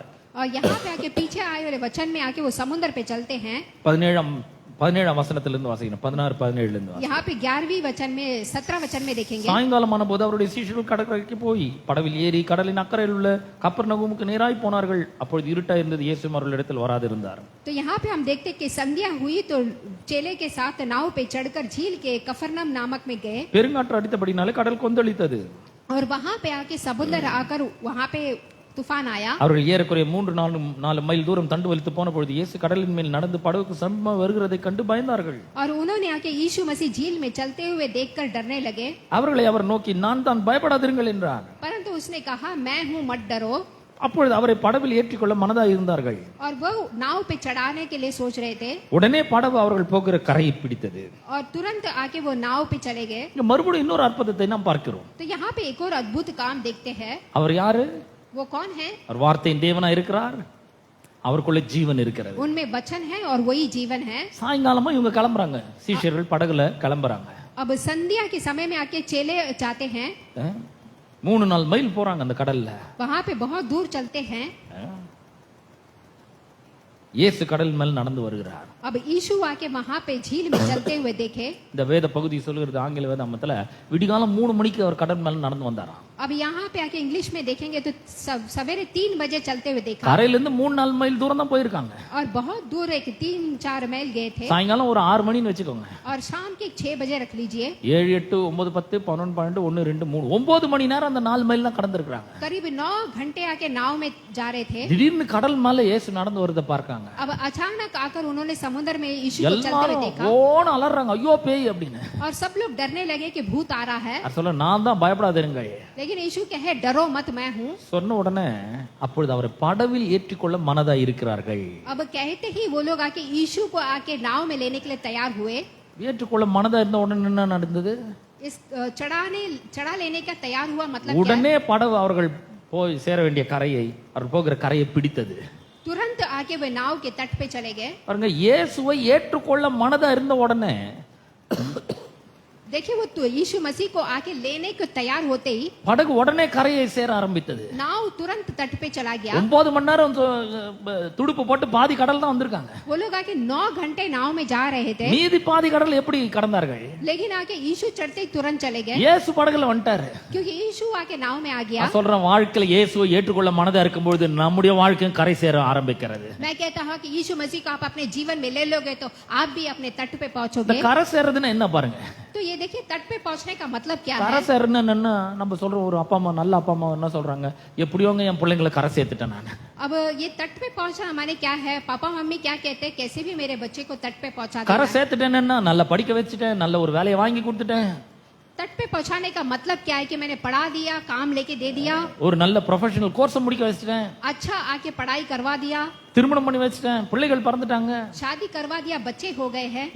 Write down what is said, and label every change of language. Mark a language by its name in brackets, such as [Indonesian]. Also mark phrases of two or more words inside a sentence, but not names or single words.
[Hindi] और यहाँ पे आके पीछे आए वाले वचन में आके वो समुद्र पे चलते हैं। [Tamil] 17ஆம் வசனத்திலிருந்து வாசிக்கணும், 16-17 இருந்து. [Hindi] यहाँ पे 11वीं वचन में 17 वचन में देखेंगे। [Tamil] சாயங்காலமான போது அவருடைய சீஷர்கள் கடற்கரைக்கு போய் படவில் ஏறி கடலின் அக்கறையில் உள்ள கப்பர்நகூமுக்கு நேராய் போனார்கள். அப்பொழுது இருட்டா இருந்தது, இயேசு அவர்களிடத்தில் வராதிருந்தார். [Hindi] तो यहाँ पे हम देखते कि संध्या हुई तो चेले के साथ नाव पे चढ़कर झील के कफरनहूम नामक में गए। [Tamil] பெருங்காற்று அடித்தபடினாலே கடல் கொந்தளித்தது. [Hindi] और वहां पे आके समुद्र आकर वहां पे तूफान आया। [Tamil] அவர்கள் ஏறக்குறைய 3-4 மைல் தூரம் தண்டு வலித்து போன பொழுது இயேசு கடலின் மேல் நடந்து படகுக்கு சமீபமாக வருகிறதை கண்டு பயந்தார்கள். [Hindi] और उन्होंने आके यीशु मसीह झील में चलते हुए देखकर डरने लगे। [Tamil] அவர்களை அவர் நோக்கி நான் தான் பயப்படாதிருங்கள் என்றார். [Hindi] परंतु उसने कहा मैं हूँ मत डरो। [Tamil] அப்பொழுது அவரை படவில் ஏற்றிக்கொள்ள மனதாய் இருந்தார்கள். [Hindi] और वो नाव पे चढ़ाने के लिए सोच रहे थे। [Tamil] உடனே படகு அவர்கள் போகிற கரையை பிடித்தது. [Hindi] और तुरंत आके वो नाव पे चले गए। [Tamil] இங்க மறுபடியும் இன்னொரு அற்புதத்தை நாம் பார்க்கிறோம். [Hindi] तो यहाँ पे एक और अद्भुत काम देखते हैं। [Tamil] அவர் யாரு? [Hindi] वो कौन है? [Tamil] அவர் வார்த்தையின் தேவனா இருக்கிறார். அவருக்குள்ள ஜீவன் இருக்கிறது. [Hindi] उनमें वचन है और वही जीवन है। [Tamil] சாயங்காலமா இவங்க கிளம்புறாங்க. சீஷர்கள் படகுல கிளம்புறாங்க. [Hindi] अब संध्या के समय में आके चेले जाते हैं। [Tamil] 3-4 மைல் போறாங்க அந்த கடல்ல. [Hindi] वहां पे बहुत दूर चलते हैं। [Tamil] இயேசு கடல் மேல் நடந்து வருகிறார். [Hindi] अब यीशु आके वहां पे झील में चलते हुए देखे। [Tamil] இந்த வேத பகுதி சொல்கிறது ஆங்கில வேதாமத்துல விடிகாலம் 3 மணிக்கு அவர் கடல் மேல் நடந்து வந்தாராம். [Hindi] अब यहाँ पे आके इंग्लिश में देखेंगे तो सवेरे 3 बजे चलते हुए देखा। [Tamil] கரையில இருந்து 3-4 மைல் தூரம் தான் போயிருக்காங்க. [Hindi] और बहुत दूर एक 3-4 मील गए थे। [Tamil] சாயங்காலம் ஒரு 6 மணின்னு வெச்சுக்கோங்க. [Hindi] और शाम के 6 बजे रख लीजिए। [Tamil] 7, 8, 9, 10, 11, 12, 1, 2, 3 9 மணி நேரம் அந்த 4 மைல் தான் கடந்திருக்காங்க. [Hindi] करीब 9 घंटे आके नाव में जा रहे थे। [Tamil] திடீர்னு கடல் மேல இயேசு நடந்து வரத பார்க்காங்க. [Hindi] अब अचानक आकर उन्होंने समुद्र में यीशु को चलते हुए [Tamil] எல்லாரும் [Hindi] देखा। [Tamil] ஓன்னு அலறாங்க, ஐயோ பேய் அப்படின்னு. [Hindi] और सब लोग डरने लगे कि भूत आ रहा है। [Tamil] அவர் சொல்ல நான் தான் பயப்படாதீங்க. [Hindi] लेकिन यीशु कहे डरो मत मैं हूँ। [Tamil] சொன்ன உடனே அப்பொழுது அவரை படவில் ஏற்றிக்கொள்ள மனதாய் இருக்கிறார்கள். [Hindi] अब कहते ही वो लोग आके यीशु को आके नाव में लेने के लिए तैयार हुए। [Tamil] ஏற்றுக்கொள்ள மனதா இருந்த உடனே என்ன நடந்தது? [Hindi] इस चढ़ा लेने का तैयार हुआ मतलब [Tamil] உடனே படகு அவர்கள் போய் சேர வேண்டிய கரையை அவர் போகிற கரையை பிடித்தது. [Hindi] तुरंत आके वे नाव के तट पे चले गए। [Tamil] பாருங்க, இயேசுவை ஏற்றுக்கொள்ள மனதா இருந்த உடனே [Hindi] देखिए वो तो यीशु मसीह को आके लेने को तैयार होते ही [Tamil] படகு உடனே கரையை சேர ஆரம்பித்தது. [Hindi] नाव तुरंत तट पे चला गया। [Tamil] 9 மணி நேரம் துடுப்பு போட்டு பாதி கடல் தான் வந்திருக்காங்க. [Hindi] वो लोग आके 9 घंटे नाव में जा रहे थे। [Tamil] மீதி பாதி கடல் எப்படி கடந்தார்கள்? [Hindi] लेकिन आके यीशु चढ़ते ही तुरंत चले गए। [Tamil] இயேசு படகுல வந்துட்டாரு. [Hindi] क्योंकि यीशु आके नाव में आ गया। [Tamil] நான் சொல்றேன், வாழ்க்கையில இயேசுவை ஏற்றுக்கொள்ள மனதா இருக்கும்போது நம்முடைய வாழ்க்கையும் கரை சேர ஆரம்பிக்கிறது. [Hindi] मैं कहता हूँ कि यीशु मसीह को आप अपने जीवन में ले लोगे तो आप भी अपने तट पे [Tamil] இந்த [Hindi] पहुंचोगे। [Tamil] கரை சேர்றதுன்னா என்ன பாருங்க. [Hindi] तो ये देखिए तट पे पहुंचने का मतलब क्या [Tamil] கரை [Hindi] है? [Tamil] சேர்றதுன்னா என்னன்னா, நம்ம சொல்றோம் ஒரு அப்பா அம்மா, நல்ல அப்பா அம்மா என்ன சொல்றாங்க, எப்படியோங்க என் பிள்ளைங்களை கரை சேர்த்துட்டேன் நான். [Hindi] अब ये तट पे पहुंचना माने क्या है? पापा मम्मी क्या कहते हैं, कैसे भी मेरे बच्चे को तट पे पहुंचा [Tamil] கரை [Hindi] देना। [Tamil] சேர்த்துட்டேன்னா நல்லா படிக்க வச்சுட்டேன், நல்ல ஒரு வேலையை வாங்கி கொடுத்துட்டேன், [Hindi] तट पे पहुंचाने का मतलब क्या है कि मैंने पढ़ा दिया, काम लेके दे दिया, [Tamil] ஒரு நல்ல [English] professional course [Tamil] முடிக்க வச்சுட்டேன், [Hindi] अच्छा आके पढ़ाई करवा दिया, [Tamil] திருமணம் பண்ணி வச்சுட்டேன், பிள்ளைகள் பிறந்துட்டாங்க, [Hindi] शादी करवा दिया, बच्चे हो गए हैं,